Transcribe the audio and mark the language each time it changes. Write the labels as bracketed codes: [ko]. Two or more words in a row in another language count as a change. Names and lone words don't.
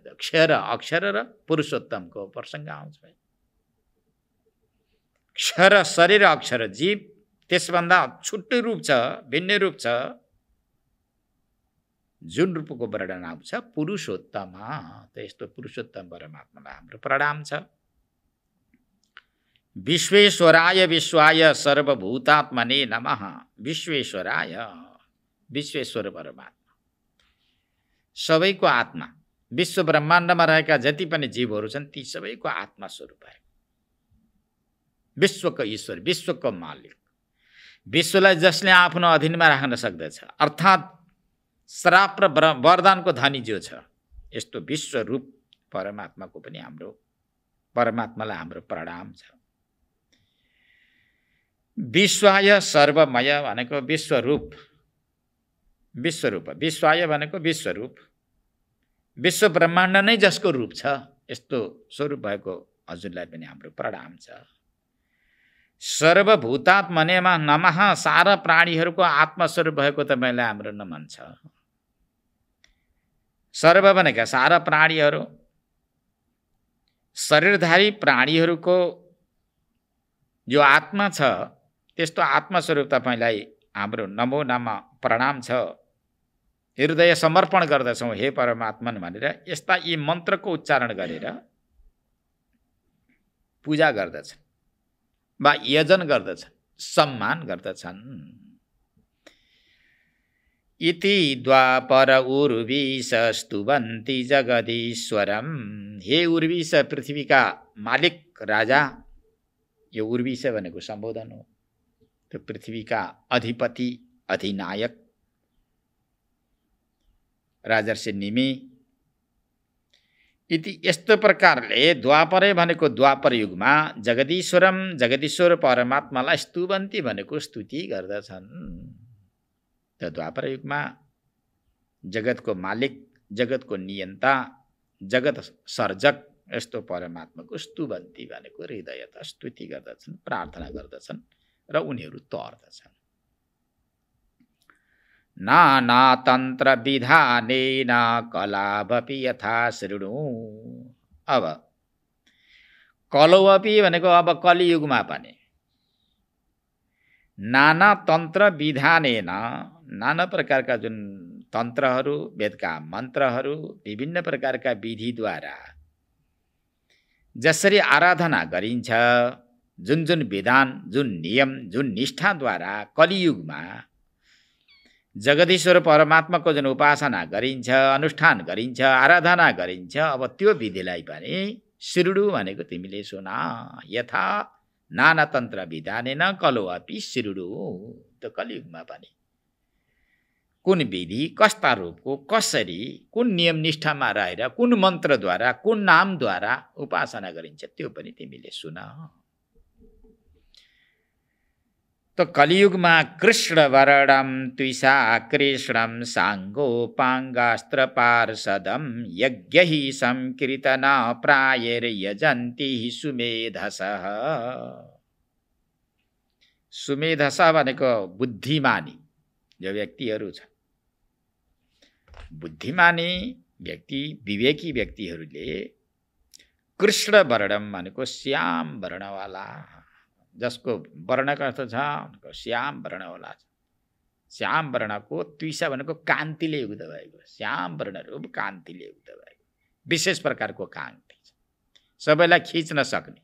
[ne] क्षर, अक्षर र पुरुषोत्तमको प्रसङ्ग आउँछ। क्षर शरीर, अक्षर जीव, त्यसभन्दा छुट्टै रूप छ, भिन्न रूप छ, जुन रूपको वर्णन आउँछ पुरुषोत्तम। त्यस्तो पुरुषोत्तम परमात्मालाई हाम्रो प्रणाम छ। [sa] विश्वेश्वराय विश्वाय सर्वभूतात्मने नमः। [ne] विश्वेश्वराय, विश्वेश्वर परमात्मा, सबैको आत्मा, विश्व ब्रह्माण्डमा रहेका जति पनि जीवहरू छन् ती सबैको आत्मा स्वरूप भएको, विश्वको ईश्वर, विश्वको मालिक, विश्वलाई जसले आफ्नो अधीनमा राख्न सक्दछ, अर्थात् श्राप र वरदानको धनी जो छ, यस्तो विश्वरूप परमात्माको पनि हाम्रो, परमात्मालाई हाम्रो प्रणाम छ। विश्वाय सर्वमय भनेको विश्वरूप, विश्वरूप, विश्वाय भनेको विश्वरूप, विश्व ब्रह्माण्ड नै जसको रूप छ, यस्तो स्वरूप भएको हजुरलाई पनि हाम्रो प्रणाम छ। [sa] सर्वभूतात्मनेमा नमः। [ne] सारा प्राणीहरूको आत्मस्वरूप भएको तपाईँलाई हाम्रो नमन छ। सर्व भनेका सारा प्राणीहरू, शरीरधारी प्राणीहरूको जो आत्मा छ त्यस्तो आत्मस्वरूप तपाईँलाई हाम्रो [sa] नमो नमः [ne] प्रणाम छ, हृदय समर्पण गर्दछौँ हे परमात्मन भनेर यस्ता यी मन्त्रको उच्चारण गरेर पूजा गर्दछन् वा यजन गर्दछन्, सम्मान गर्दछन्। [sa] इति द्वापर उर्वीश स्तुवन्ति जगदीश्वरम। [ne] हे उर्वीश, पृथ्वीका मालिक राजा, यो उर्वीश भनेको सम्बोधन हो, त्यो पृथ्वीका अधिपति अधिनायक राजर्षि निमि। इति यस्तो प्रकारले द्वापरे भनेको द्वापर युगमा जगदीश्वरम, जगदीश्वर परमात्मालाई स्तुवन्ति भनेको स्तुति गर्दछन्। त द्वापर युगमा जगतको मालिक, जगतको नियन्ता, जगत सर्जक यस्तो परमात्माको स्तुवन्ति भनेको हृदयत स्तुति गर्दछन्, प्रार्थना गर्दछन् र उनीहरू तर्दछन्। [sa] नाना तन्त्र विधानेन कलावपि यथा शृणु। [ne] अब कलवपि भनेको अब कलियुगमा पनि [sa] नाना तन्त्र विधानेन, [ne] नाना प्रकारका जुन तन्त्रहरू, वेदका मन्त्रहरू, विभिन्न प्रकारका विधिद्वारा जसरी आराधना गरिन्छ, जुन जुन विधान, जुन नियम, जुन निष्ठाद्वारा कलियुगमा जगदीश्वर परमात्माको जुन उपासना गरिन्छ, अनुष्ठान गरिन्छ, आराधना गरिन्छ, अब त्यो विधिलाई पनि शृणु भनेको तिमीले सुन। [sa] यथा नाना तन्त्र विधानेन कलो अपि शृणु। [ne] त्यो कलियुगमा पनि कुन विधि, कस्ता रूपको, कसरी, कुन नियम निष्ठामा रहेर, कुन मन्त्रद्वारा, कुन नामद्वारा उपासना गरिन्छ त्यो पनि तिमीले सुन। तो कलियुगमा [sa] कृष्ण वरणम त्विषा कृष्णम सांगोपांगास्त्र पार्षदम यज्ञहि संकीर्तन प्रायैर्यजन्ति सुमेधसः। [ne] सुमेधस भनेको बुद्धिमानी जो व्यक्तिहरू छ, बुद्धिमानी व्यक्ति, विवेकी व्यक्तिहरूले [sa] कृष्ण वर्णम [ne] भनेको श्याम वर्णवाला, जसको वर्णको अर्थ छ श्याम वर्णवाला, श्याम वर्णको त्विषा भनेको कान्तिले युक्त भएको, श्याम वर्णहरू कान्तिले युक्त भएको, विशेष प्रकारको कान्ति छ, सबैलाई खिच्न सक्ने।